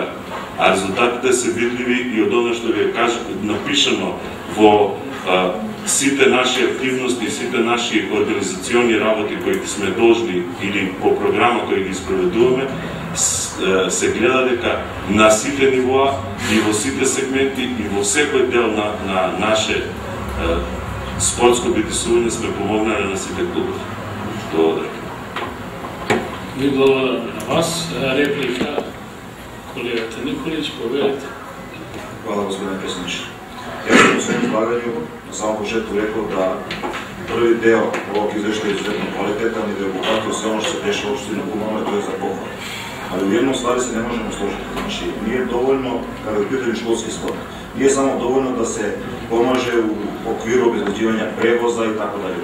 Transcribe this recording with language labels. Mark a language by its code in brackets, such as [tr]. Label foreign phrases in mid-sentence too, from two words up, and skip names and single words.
[mk] А резултатите се видливи и од она што ви кажа напишано во сите наши активности и сите наши организациони работи кои сме должни или по програма кои ги спроведуваме, се гледа дека на сите нивоа и во сите сегменти и во секој дел на наше спортско битисување сме помогнали на сите клубови. Благодарам. Ви благодарам на вас. Реплика колегата Николич, повелите. [sr] Hvala gospodine predsjedniče. Ja sam u svom izlaganju na samom početku rekao da prvi deo ovog izveštaja je izuzetno kvalitetan i da je obuhvatio sve ono što se dešava u opštini Kumanove, to je za pohvalu. Ali u jednom stvari se ne možemo složiti. Znači, nije dovoljno, kada je u pitanju školski sport, nije samo dovoljno da se pomaže u okviru obezbeđivanja prevoza i tako dalje.